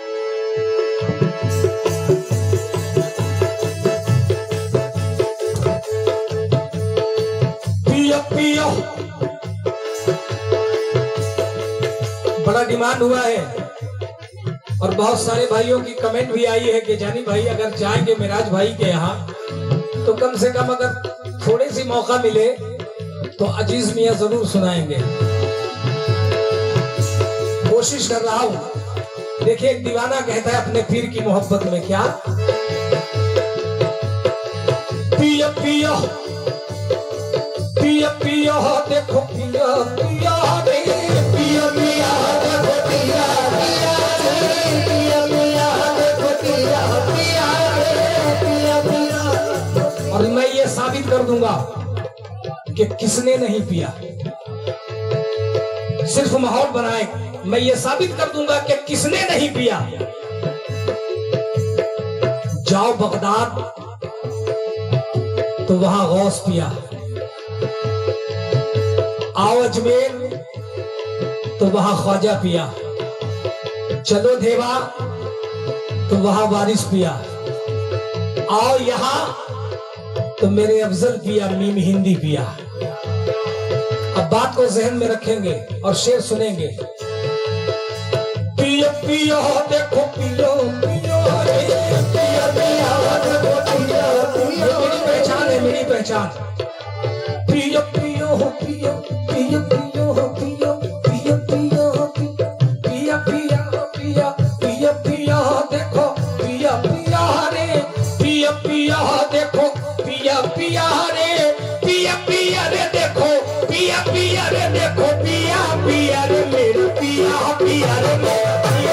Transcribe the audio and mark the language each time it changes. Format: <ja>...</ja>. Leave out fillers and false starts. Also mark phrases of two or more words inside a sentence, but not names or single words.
<hi>पियो पियो बड़ा डिमांड हुआ है और बहुत सारे भाइयों की कमेंट भी आई है कि जानी भाई अगर जाएंगे मिराज भाई के यहाँ तो कम से कम अगर थोड़े सी मौका मिले तो अजीज मियां जरूर सुनाएंगे। कोशिश कर रहा हूं। देखिए, एक दीवाना कहता है अपने पीर की मोहब्बत में क्या, पियो पियो पियो पियो देखो पियो पियो पियो पियो देखो पियो पियो देखो पियो पियो। और मैं ये साबित कर दूंगा कि किसने नहीं पिया। सिर्फ माहौल बनाए, मैं ये साबित कर दूंगा कि किसने नहीं पिया। जाओ बगदाद तो वहां गौस पिया, आओ अजमेर तो वहां ख्वाजा पिया, चलो देवा तो वहां वारिस पिया, आओ यहां तो मेरे अफजल पिया, मीम हिंदी पिया। अब बात को जहन में रखेंगे और शेर सुनेंगे। पियो पियो देखो पियो पियो रे, पिया पिया देखो पिया पियो, मेरी पहचान है, मेरी पहचान। पियो पियो हो पियो पियो पियो हो पियो पियो पियो हो पिया पिया हो पिया पिया पिया देखो पिया पिया रे, पिया पिया देखो पिया पिया रे, पिया पिया रे देखो पिया पिया रे देखो पिया पिया रे मेरा पिया पिया रे मेरा पिया</hi>